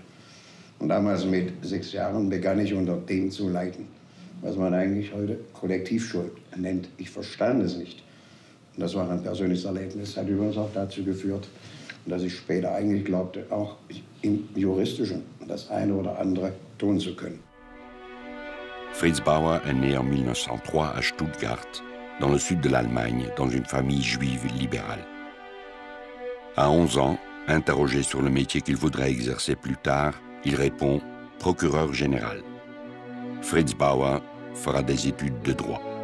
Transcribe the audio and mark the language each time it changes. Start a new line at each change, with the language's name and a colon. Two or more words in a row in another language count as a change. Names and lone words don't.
German: Und damals mit 6 Jahren begann ich unter dem zu leiden, was man eigentlich heute Kollektivschuld nennt. Ich verstand es nicht. Und das war ein persönliches Erlebnis, hat übrigens auch dazu geführt, dass ich später eigentlich glaubte, auch im Juristischen das eine oder andere tun zu können.
French: Fritz Bauer est né en 1903 à Stuttgart, dans le sud de l'Allemagne, dans une famille juive libérale. À 11 ans, interrogé sur le métier qu'il voudrait exercer plus tard, il répond « procureur général ». Fritz Bauer fera des études de droit.